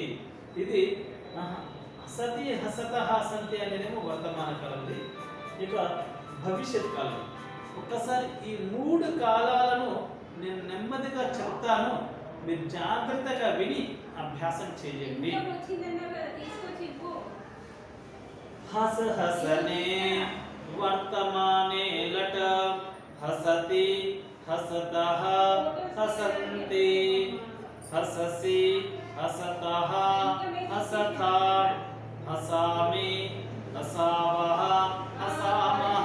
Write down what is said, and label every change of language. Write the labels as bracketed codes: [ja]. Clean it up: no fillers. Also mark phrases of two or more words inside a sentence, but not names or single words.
[te] ఇది [sa] హసతి హసతః హసంతి [te] అనేదేమో వర్తమాన కాలంది. ఇక భవిష్యత్ కాలం. ఒక్కసారి ఈ మూడు కాలాలను నేను నెమ్మదిగా చెప్తాను, మీరు జాగ్రత్తగా విని అభ్యాసం చేయండి. [sa] हस हसने वर्तमाने लट हसति हसतः हसन्ति हससि हसतः हसथा हसामि हसावः हसामः.